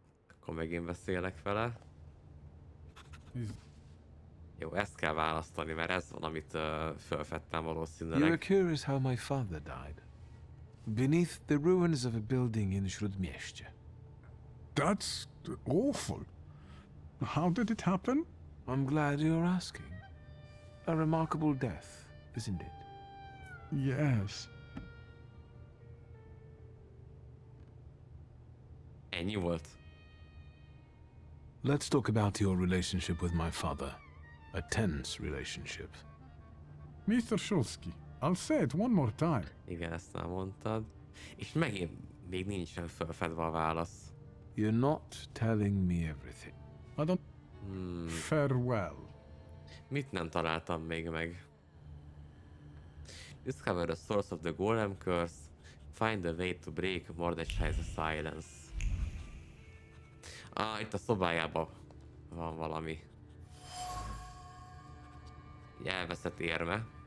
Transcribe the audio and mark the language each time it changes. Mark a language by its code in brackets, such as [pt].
[hu] Akkor megint beszélek vele. Jó, ezt kell választani, mert ez van, amit fölfedtem valószínűleg. [en] You're curious how my father died. Beneath the ruins of a building in Śródmieście. That's awful. How did it happen? I'm glad you're asking. A remarkable death, isn't it? Yes. [hu] Ennyi volt? [en] Let's talk about your relationship with my father. A tense relationship. Mr. Shulsky, I'll say it one more time. [hu] Igen, ezt már mondtad. És megint még nincsen felfedve a válasz. [en] You're not telling me everything. I don't... Farewell. [hu] Mit nem találtam még meg? [en] Discover the source of the Gólem curse. Find a way to break Mordecai's silence. [hu] Itt a szobájában van valami. Egy elveszett érme.